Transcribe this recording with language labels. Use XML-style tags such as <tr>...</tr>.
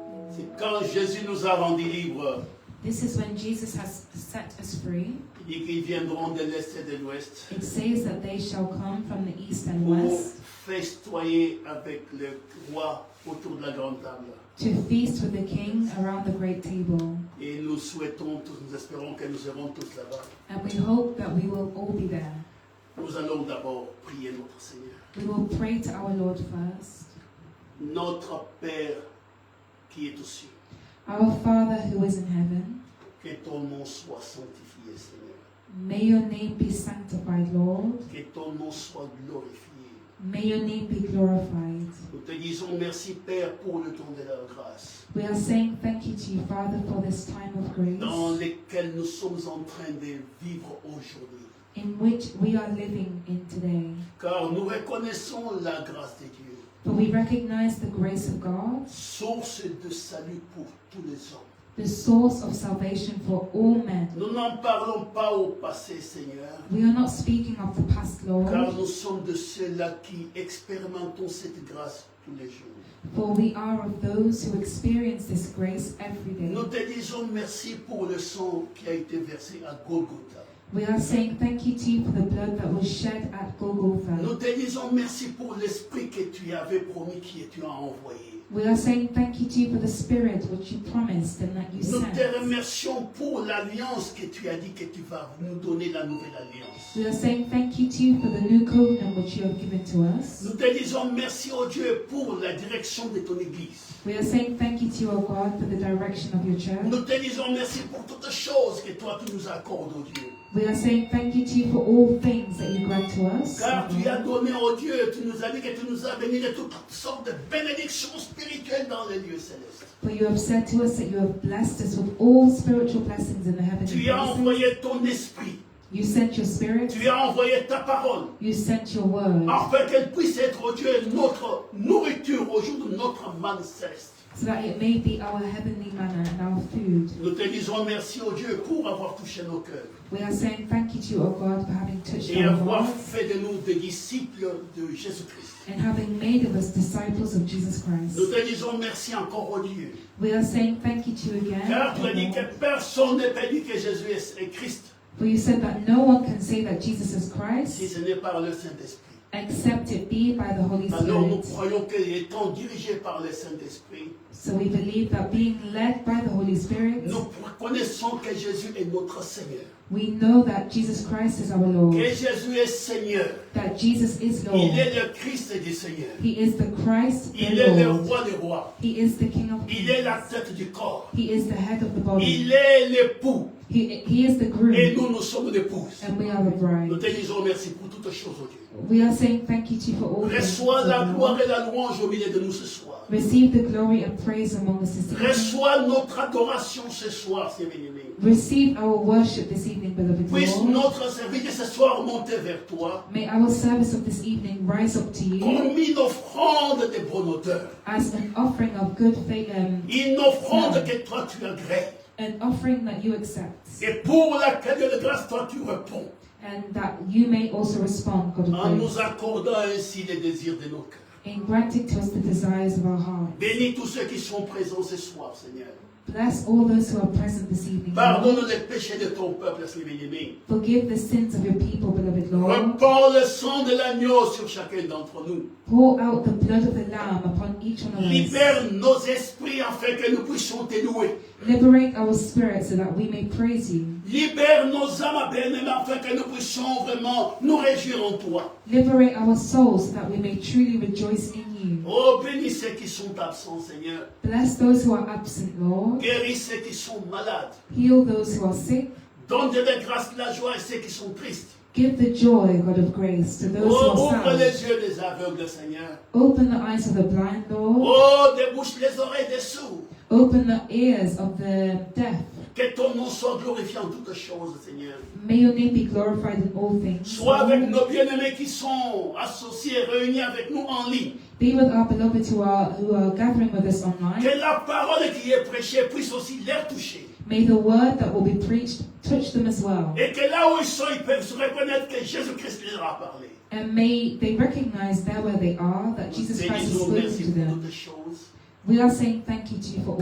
<fr>C'est quand Jésus nous a rendus libres.</fr> <en>This is when Jesus has set us free.</en> <fr>Il dit qu'ils viendront de l'Est et de l'Ouest</fr> <en>It says that they shall come from the east and</en> <fr>pour</fr> <en>west</en> <fr>festoyer avec le roi autour de la grande table.</fr> <en>to feast with the king around the great table.</en> <fr>Et nous souhaitons tous, nous espérons que nous serons tous là-bas.</fr> <en>And we hope that we will all be there.</en> <fr>Nous allons d'abord prier notre Seigneur.</fr> <en>We will pray to our Lord first.</en> <fr>Notre Père qui est aux cieux,</fr> <en>Our Father who is in heaven,</en> <fr>que ton nom soit sanctifié, Seigneur.</fr> <en>may your name be sanctified, Lord.</en> <fr>Que ton nom soit glorifié.</fr> <en>May your name be glorified.</en> <fr>Nous te disons merci, Père, pour le temps de la grâce,</fr> <en>We are saying thank you to you, Father, for this time of</en> <fr>dans</fr> <en>grace</en> <fr>lequel nous sommes en train de vivre aujourd'hui.</fr> <en>in which we are living in today.</en> <fr>Car nous reconnaissons la grâce de Dieu,</fr> <en>For we recognize the grace of God,</en> <fr>source de salut pour tous les hommes.</fr> <en>the source of salvation for all men.</en> <fr>Nous n'en parlons pas au passé, Seigneur,</fr> <en>We are not speaking of the past,</en> <fr>car</fr> <en>Lord,</en> <fr>nous sommes de ceux-là qui expérimentons cette grâce tous les jours.</fr> <en>for we are of those who experience this grace every day.</en> <fr>Nous te disons merci pour le sang qui a été versé à Golgotha.</fr> <en>We are saying thank you to you for the blood that was shed at Golgotha.</en> <fr>Nous te disons merci pour l'esprit que tu avais promis, que tu as envoyé.</fr> <en>We are saying thank you to you for the Spirit which you promised and that you</en> <fr>Nous te</fr> <en>sent.</en> <fr>remercions pour l'alliance que tu as dit que tu vas nous donner, la nouvelle alliance.</fr> <en>We are saying thank you to you for the new covenant which you have given to us.</en> <fr>Nous te disons merci, oh Dieu, pour la direction de ton Église.</fr> <en>We are saying thank you to you, O God, for the direction of your church.</en> <fr>Nous te disons merci pour toutes choses que toi tu nous accordes, oh Dieu.</fr> <en>We are saying thank you to you for all things that you grant to us.</en> <fr>Car tu as donné, oh Dieu, tu nous as dit que tu nous as bénis de toutes sortes de bénédictions spirituelles dans les lieux célestes.</fr> <en>For you have said to us that you have blessed us with all spiritual blessings in the heavenly</en> <fr>Tu as</fr> <en>places.</en> <fr>envoyé ton esprit.</fr> <en>You sent your Spirit.</en> <fr>Tu as envoyé ta parole.</fr> <en>You sent your word.</en> <fr>Afin qu'elle puisse être, oh Dieu, notre nourriture au jour de notre manne céleste.</fr> <en>So that it may be our heavenly manna and our food.</en> <fr>Nous te disons merci, oh Dieu, pour avoir touché nos cœurs</fr> <en>We are saying thank you to you, O God, for having touched</en> <fr>et</fr> <en>our</en> <fr>avoir</fr> <en>hearts</en> <fr>fait de nous des disciples de Jésus-Christ.</fr> <en>and having made of us disciples of Jesus Christ.</en> <fr>Nous te disons merci encore, oh Dieu,</fr> <en>We are saying thank you to you again.</en> <fr>car tu as dit</fr> <en>O</en> <fr>que</fr> <en>God.</en> <fr>personne ne peut dire que Jésus est Christ</fr> <en>For you said that no one can say that Jesus is</en> <fr>si</fr> <en>Christ</en> <fr>ce n'est par le Saint-Esprit.</fr> <en>except it be by the Holy</en> <fr>Alors nous</fr> <en>Spirit.</en> <fr>croyons qu'étant dirigés par le Saint-Esprit,</fr> <en>So we believe that being led by the Holy Spirit,</en> <fr>nous reconnaissons que Jésus est notre Seigneur,</fr> <en>we know that Jesus Christ is our Lord,</en> <fr>que Jésus est Seigneur.</fr> <en>that Jesus is</en> <fr>Il</fr> <en>Lord.</en> <fr>est le Christ du Seigneur.</fr> <en>He is the Christ,</en> <fr>Il</fr> <en>the</en> <fr>est le</fr> <en>Lord.</en> <fr>roi des rois.</fr> <en>He is the King of</en> <fr>Il est la</fr> <en>Kings.</en> <fr>tête du corps.</fr> <en>He is the head of the body.</en> <fr>Il est l'époux.</fr> <en>He is the</en> <fr>Et</fr> <en>groom,</en> <fr>nous sommes l'épouse.</fr> <en>and we are the</en> <fr>Nous</fr> <en>bride.</en> <fr>te disons merci pour toutes choses, oh Dieu.</fr> <en>We are saying thank you to you for all things.</en> <fr>Reçois la</fr> <en>O</en> <fr>gloire</fr> <en>Lord.</en> <fr>et la louange au milieu de nous ce soir.</fr> <en>Receive the glory and praise among us this evening.</en> <fr>Reçois notre adoration ce soir, c'est bien-aimé.</fr> <en>Receive our worship this evening, beloved</en> <fr>Puisse</fr> <en>Lord.</en> <fr>notre service ce soir monter vers toi</fr> <en>May our service of this evening rise up to you</en> <fr>comme une offrande de bonne odeur.</fr> <en>as an offering of good faith,</en> <fr>Une offrande que toi tu agrées.</fr> <en>an offering that you accept,</en> <fr>Et pour laquelle de grâce toi tu réponds.</fr> <en>and that you may also respond, God of</en> <fr>En nous</fr> <en>grace,</en> <fr>accordant ainsi les désirs de nos cœurs.</fr> <en>in granting to us the desires of our heart.</en> <fr>Bénis tous ceux qui sont présents ce soir, Seigneur.</fr> <en>Bless all those who are present this evening. Lord.</en> <fr>Pardonne les péchés de ton peuple, c'est bien-aimé.</fr> <en>Forgive the sins of your people, beloved Lord.</en> <fr>Repends le sang de l'agneau sur chacun d'entre nous.</fr> <en>Pour out the blood of the Lamb upon each one of us.</en> <fr>Libère nos esprits afin que nous puissions te louer.</fr> <en>Liberate our spirits so that we may praise you.</en> <fr>Libère nos âmes bien-aimées afin que nous puissions vraiment nous réjouir en toi.</fr> <en>Liberate our souls so that we may truly rejoice in you.</en> <fr>Oh, bénis ceux qui sont absents, Seigneur.</fr> <en>Bless those who are absent, Lord.</en> <fr>Guéris ceux qui sont malades.</fr> <en>Heal those who are sick.</en> <fr>Donne de la grâce, la joie à ceux qui sont tristes.</fr> <en>Give the joy, God of grace, to those</en> <fr>Oh,</fr> <en>who</en> <fr>ouvre</fr> <en>are sad.</en> <fr>les yeux des aveugles, Seigneur.</fr> <en>Open the eyes of the blind, Lord.</en> <fr>Oh, débouche les oreilles des sourds.</fr> <en>Open the ears of the deaf.</en> <fr>Que ton nom soit glorifié en toutes choses, Seigneur.</fr> <en>May your name be glorified in all things.</en> <fr>Sois avec nos bien-aimés qui sont associés, réunis avec nous en ligne.</fr> <en>Be with our beloved who are gathering with us online.</en> <fr>Que la parole qui est prêchée puisse aussi les toucher.</fr> <en>May the word that will be preached touch them as well.</en> <fr>Et que là où ils sont, ils peuvent se reconnaître que Jésus-Christ leur a parlé.</fr> <en>And may they recognize there where they are that Jesus</en> <fr>Nous</fr> <en>Christ has</en> <fr>disons</fr> <en>spoken</en> <fr>merci</fr> <en>to</en> <fr>pour</fr> <en>them.</en> <fr>toutes choses.</fr> <en>We are saying thank you to you for all</en>